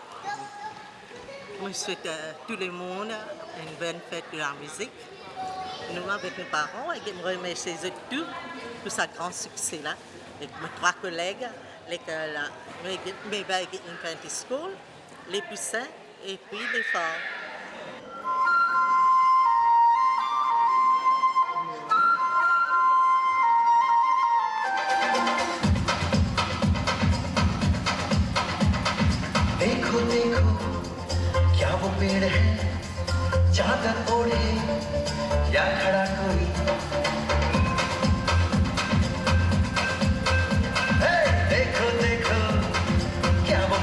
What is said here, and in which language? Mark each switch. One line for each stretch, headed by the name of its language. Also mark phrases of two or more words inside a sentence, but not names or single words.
French: Je souhaite à tout le monde une bonne fête de la musique. Nous, avec nos parents, et je remercie eux tous pour ce grand succès-là. Avec mes 3 collègues, l'école Mayberg Infantry School, les Poussins et puis les Forts.
Hindi: देखो देखो क्या वो पेड़ है चादर ओढ़े या खड़ा कोई हे, देखो देखो क्या वो